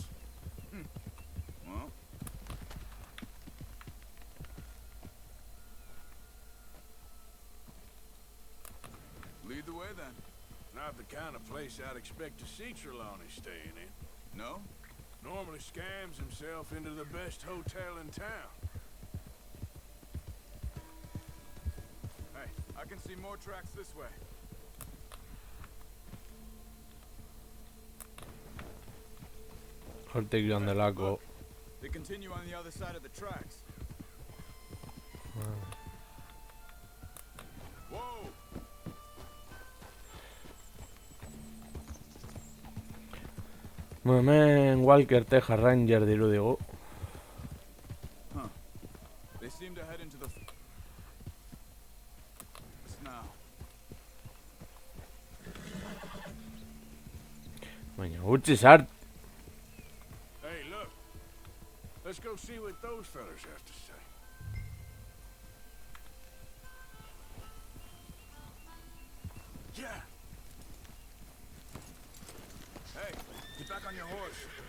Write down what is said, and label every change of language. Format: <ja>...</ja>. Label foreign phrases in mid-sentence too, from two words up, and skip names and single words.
<en>Well, lead the way then. Not the kind of place I'd expect to see Trelawney staying in. No? Normally scams himself into the best hotel in town. Hey, I can see more tracks this way.</en> <eu>Hortik joan delako.</eu> <en>They continue on the other side of the tracks. Whoa!</en> <eu>Hemen Walker Texas Ranger dirudigu.</eu> <en>Huh. They seem to head into the now.</en> <eu>Baina utzi sart.</eu> <en>Hey, look. Let's go see what those fellas have to say. Yeah. Hey, get back on your horse.</en>